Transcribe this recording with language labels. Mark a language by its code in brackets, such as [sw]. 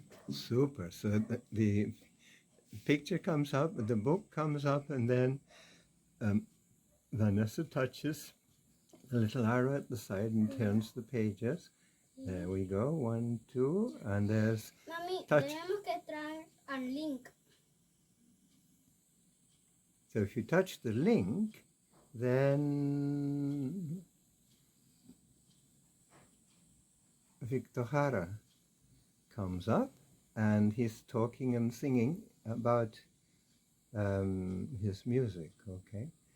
[en] Super. So the picture comes up, the book comes up, and then Vanessa touches the little arrow at the side and turns the pages. There we go. 1, 2, and there's touch. [es] Tenemos que traer al link. [en] So if you touch the link, then Víctor Jara comes up, and he's talking and singing about his music, okay?